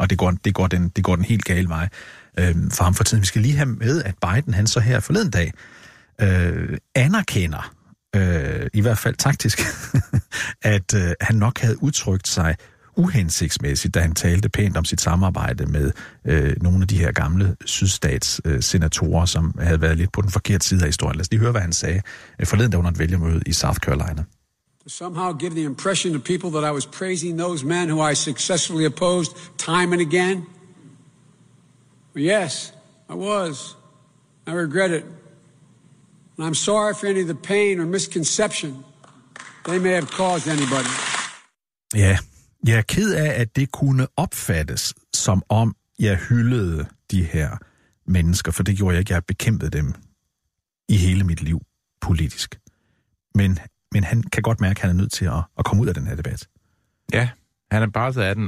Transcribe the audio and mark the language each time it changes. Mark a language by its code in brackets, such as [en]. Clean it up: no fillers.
[da] Og det går den helt gale vej for ham for tiden. Vi skal lige have med, at Biden, han så her forleden dag, anerkender, i hvert fald taktisk, at han nok havde udtrykt sig uhensigtsmæssigt, da han talte pænt om sit samarbejde med nogle af de her gamle sydstats-senatorer, som havde været lidt på den forkerte side af historien. Lad os lige høre, hvad han sagde forleden, da under et vælgermøde i South Carolina. [en] To somehow give the impression to people that I was praising those men who I successfully opposed time and again? But yes, I was. I regret it. And I'm sorry for any of the pain or misconception they may have caused anybody. Ja. Yeah. [da] Jeg er ked af, at det kunne opfattes som om, jeg hyldede de her mennesker, for det gjorde jeg ikke. Jeg har bekæmpet dem i hele mit liv politisk. Men han kan godt mærke, at han er nødt til at komme ud af den her debat. Ja, han er bare så af den.